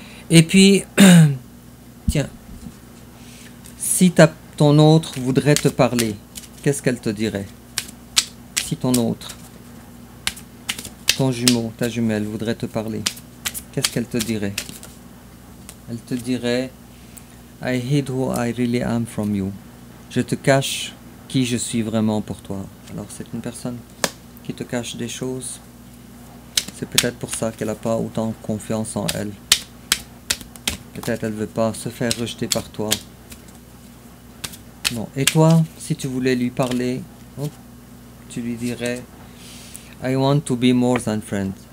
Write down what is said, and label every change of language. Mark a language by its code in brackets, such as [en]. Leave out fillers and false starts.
[fr] Et puis, tiens, si ton autre voudrait te parler, qu'est-ce qu'elle te dirait? Si ton autre, ton jumeau, ta jumelle voudrait te parler, qu'est-ce qu'elle te dirait? Elle te dirait [en] I hid who I really am from you. [fr] Je te cache qui je suis vraiment pour toi. Alors c'est une personne qui te cache des choses. C'est peut-être pour ça qu'elle n'a pas autant confiance en elle. Peut-être elle ne veut pas se faire rejeter par toi. Bon. Et toi, si tu voulais lui parler, tu lui dirais [en] I want to be more than friends.